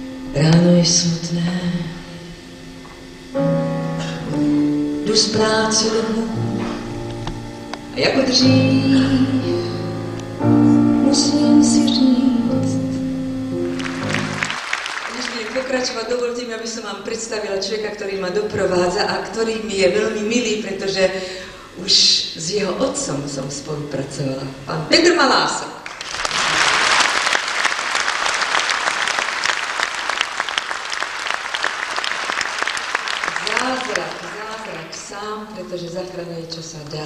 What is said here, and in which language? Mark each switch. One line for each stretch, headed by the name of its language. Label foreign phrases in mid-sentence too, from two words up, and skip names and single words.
Czech: Ráno je smutné, jdu z práce domů a jako dřív musím si říct.
Slovak: Než budem pokračovať, dovolte mi, aby som vám predstavila človeka, ktorý ma doprovádza a ktorý mi je veľmi milý, pretože už s jeho otcom som spolupracovala. Pán Petr Malásek. Zázrak sám, pretože zachraňuje, čo sa dá.